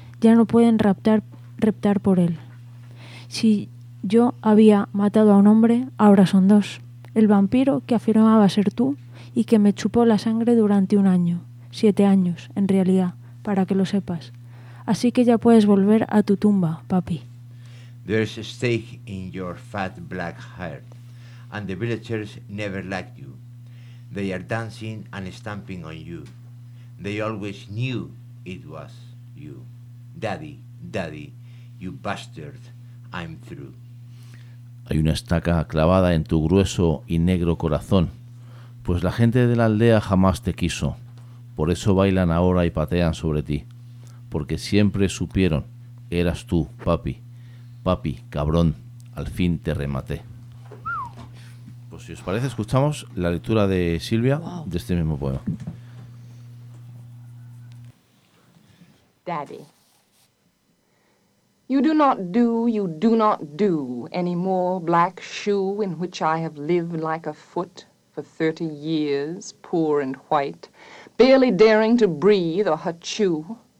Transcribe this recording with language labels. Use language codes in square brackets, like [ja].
[es] Ya no pueden reptar por él. Si yo había matado a un hombre, ahora son dos. El vampiro que afirmaba ser tú y que me chupó la sangre durante un año. 7 años, en realidad, para que lo sepas. Así que ya puedes volver a tu tumba, papi. [en] There's a stake in your fat black heart, and the villagers never liked you. They are dancing and stamping on you. They always knew it was you. Daddy, daddy, you bastard, I'm through. [es] Hay una estaca clavada en tu grueso y negro corazón, pues la gente de la aldea jamás te quiso. Por eso bailan ahora y patean sobre ti, porque siempre supieron que eras tú, papi. Papi, cabrón, al fin te rematé. Pues si os parece, escuchamos la lectura de Silvia de este mismo poema. [en] Daddy, you do not do, you do not do any more black shoe in which I have lived like a foot for 30 years, poor and white, barely daring to breathe or hachoo.